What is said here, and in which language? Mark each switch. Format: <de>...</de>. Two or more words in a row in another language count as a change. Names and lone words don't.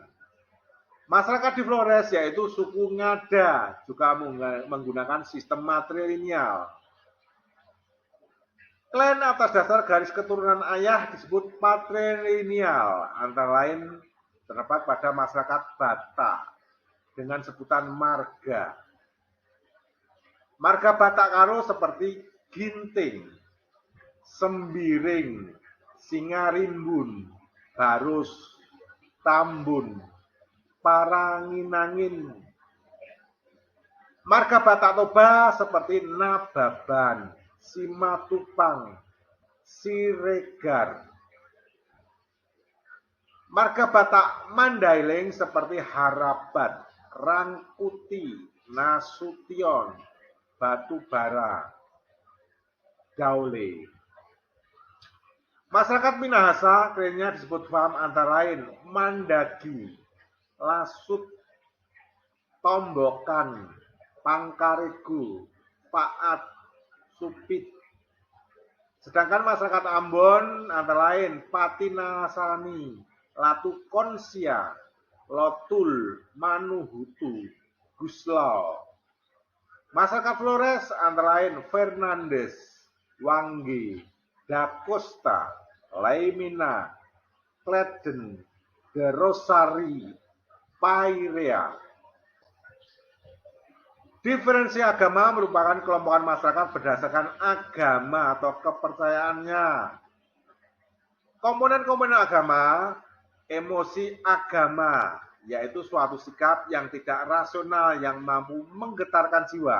<id>Masyarakat di Flores yaitu suku Ngada juga menggunakan sistem matrilineal. Klan atas dasar garis keturunan ayah disebut patrilineal, antara lain terdapat pada masyarakat Batak dengan sebutan marga. Marga Batak Karo seperti Ginting, Sembiring, Singarimbun, Barus, Tambun, Paranginangin. Marga Batak Toba seperti Nababan, Simatupang, Siregar. Marga Batak Mandailing seperti Harabat, Rangkuti, Nasution, Batubara, Daule. Masyarakat Minahasa klannya disebut fam antara lain Mandagi, Lasut, Tombokan, Pangkaregu, Paat, Supit. Sedangkan masyarakat Ambon antara lain Patinasani, Latu Konsia, Lotul, Manuhutu, Guslau. Masyarakat Flores antara lain Fernandes, Wangge, Da Costa, Laimina, Kleden, De Rosari, Pairea. Diferensi agama merupakan kelompokan masyarakat berdasarkan agama atau kepercayaannya. Komponen-komponen agama, emosi agama, yaitu suatu sikap yang tidak rasional yang mampu menggetarkan jiwa.</id>